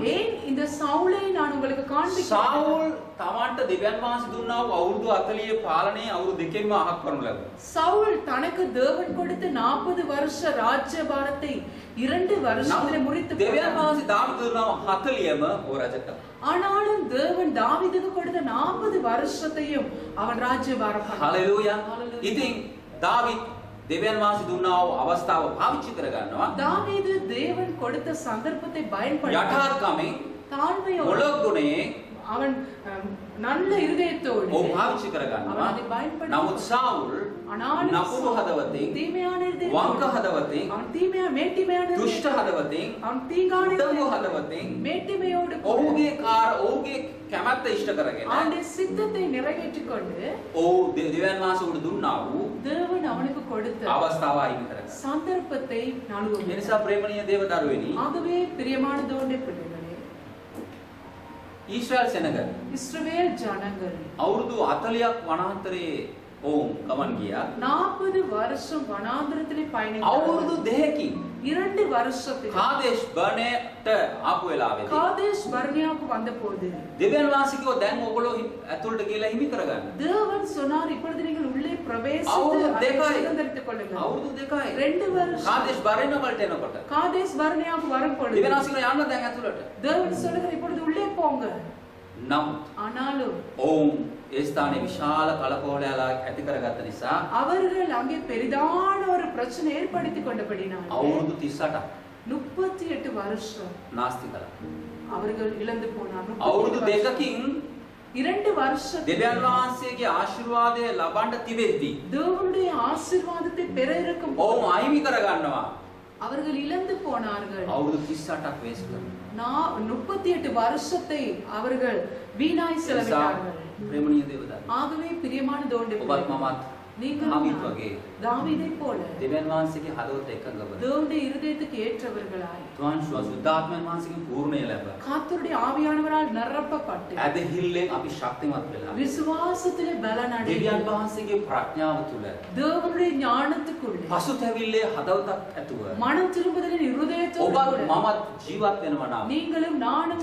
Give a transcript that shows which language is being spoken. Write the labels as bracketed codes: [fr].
[ta] ஏன் இந்த சவுலை நான் உங்களுக்கு காண்பிக்கிறேன்? [si] සාවුල් තමන්ට දෙවියන් වහන්සේ දුන්නා වූ අවුරුදු 40 පාලනයේ අවුරුදු දෙකෙන්ම අහක් කරනු ලැබුවා. [ta] சவுல் தனக்கு தேவன் கொடுத்த 40 வருஷ ராஜ்யபாரத்தை 2 வருஷத்திலே முறித்து [si] දෙවියන් [ta] போட்டான். [si] වහන්සේ දාවිද දුන්නා 40ම ඔය රජ කළා. [ta] ஆனாலும் தேவன் தாவீதுக்கு கொடுத்த 40 வருஷத்தையும் அவன் ராஜ்யபாரம் பண்ணான். [si] හලෙලූයා. [ta] Hallelujah. [si] ඉතින් දාවිත් දෙවියන් වහන්සේ දුන්නා වූ අවස්ථාව පාවිච්චි කරගන්නවා. [ta] தாவீது தேவன் கொடுத்த சந்தர்ப்பத்தை பயன்படுத்தி [si] යටාත්කමෙන් [ta] தாழ்மையோடு [si] මොළොක් ගුණේ [ta] அவன் நல்ல இருதயத்தோடு [si] ඔහු පාවිච්චි [ta] அவன் [si] කරගන්නවා. [ta] அதை பயன்படுத்தி [si] නමුත් සාවුල් [ta] ஆனாலும் [si] නපුරු හදවතින්, [ta] தீமையான [si] වංක [ta] இருதயத்தோடு [si] හදවතින්, [ta] அவன் மேட்டிமையான [si] දුෂ්ට හදවතින්, [ta] அவன் தீங்கான [si] උදව්ව [ta] இருதயத்தோடு, [si] හදවතින් [ta] மேட்டிமையோடு கூட [si] ඔහුගේ කැමැත්ත ඉෂ්ට කරගෙන [ta] அவனுடைய சித்தத்தை நிறைவேற்றிக் கொண்டு [si] ඔහු දෙවියන් වහන්සේ උඩ දුන්නා වූ [ta] தேவன் அவனுக்கு கொடுத்த [si] අවස්ථාව අයින් කරගන්නවා. [ta] சந்தர்ப்பத்தை [si] ඒ [ta] நழுவும். [si] නිසා ප්‍රේමණීය දේව දරුවනි, [ta] ஆகவே பிரியமானதோடு பிள்ளைகளே, [si] ඊශ්‍රායල් සෙනග [ta] இஸ்ரவேல் ஜனங்கள் [si] අවුරුදු 40ක් වනාන්තරයේ ඔවුන් ගමන් ගියා. [ta] 40 வருஷம் வனாந்திரத்திலே பயணித்தார்கள். [si] අවුරුදු 2කින් [ta] 2 வருஷத்துக்கு [si] කාදේශ් බර්නේට ආපු වෙලාවේදී [ta] காதேஷ் பர்னியாவுக்கு வந்தபோது [si] දෙවියන් වහන්සේ කිව්වා දැන් ඔයගොල්ලෝ ඇතුළට ගිහලා හිමි කරගන්න. [ta] தேவன் சொன்னார், இப்பொழுது நீங்கள் உள்ளே பிரவேசித்து அவரு அதை தேகாய். சுதந்தரித்துக் கொள்ளுங்கள். [si] අවුරුදු 2යි. [ta] 2 வருஷம் [si] කාදේශ් බර්නේ වලට එනකොට [ta] காதேஷ் பர்னியாவுக்கு வரும் பொழுது [si] දෙවියන් වහන්සේ කිව්වා යන්න දැන් ඇතුළට. [ta] தேவன் சொல்லுகிறார், இப்பொழுது உள்ளே போங்க. [si] නමුත් [ta] ஆனாலும் [si] ඔවුන් ඒ ස්ථානයේ විශාල කලකෝලයක් ඇති කරගත්ත නිසා [ta] அவர்கள் அங்கே பெரிதான ஒரு பிரச்சனை ஏற்படுத்திக் கொண்டபடினால் [si] අවුරුදු 38ක් [ta] 38 வருஷம் [si] නාස්ති කළා. [ta] அவர்கள் இழந்து போனார். [si] අවුරුදු 2කින් [ta] 2 வருஷம் [si] දෙවියන් වහන්සේගේ ආශිර්වාදය ලබන්න තිබෙද්දී [ta] தேவனுடைய ஆசீர்வாதத்தை பெற இருக்கும் [si] ඔවුන් අහිමි කරගන්නවා. [ta] அவர்கள் இழந்து போனார்கள். [si] අවුරුදු 38ක් වේස්ට් කරනවා. [ta] 38 வருஷத்தை அவர்கள் வீணாய் செலவிட்டார்கள். [si] ප්‍රේමණීය දේවදත්ත [ta] ஆகவே பிரியமான தோண்டி [si] ඔබත් මමත් [ta] நீங்கள் [si] ආවිත් වගේ [ta] தாவீதை போல [si] දෙවියන් වහන්සේගේ හදවත එකඟව [ta] தேவனுடைய இருதயத்துக்கு ஏற்றவர்களாய் [si] තුන් සුද්ධාත්මයන් වහන්සේගෙන් පූර්ණය ලැබ [ta] கர்த்தருடைய ஆவியானவரால் நிரப்பப்பட்டு [si] ඇදහිල්ලෙන් අපි ශක්තිමත් වෙලා [ta] விசுவாசத்திலே பலனடைந்து [si] දෙවියන් වහන්සේගේ ප්‍රඥාව තුල [ta] தேவனுடைய ஞானத்துக்குள்ளே [si] පසුතැවිල්ලේ හදවතක් ඇතුව [ta] மனம் திரும்புதலின் இருதயத்தோடு [si] ඔබත් [ta] கூட [si] මමත් ජීවත් වෙනවා නම් [ta] நீங்களும் நானும்